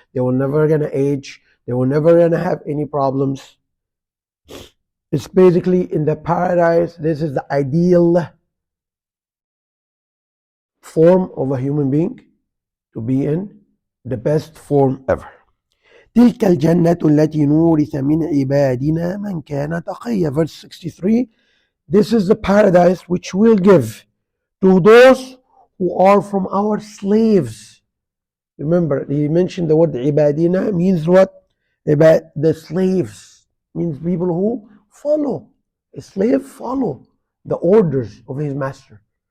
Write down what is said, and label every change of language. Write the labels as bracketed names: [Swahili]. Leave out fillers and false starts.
[English] They will never gonna age. They will never gonna have any problems. It's basically in the paradise. This is the ideal form of a human being to be in, the best form ever. [Arabic] تلك الجنة التي نورث من عبادنا من كان تقيا. [English] Verse 63. This is the paradise which we'll give to those who are from our slaves. Remember, he mentioned the word ibadina means what? The slaves means people who follow. A slave follow the orders of his master.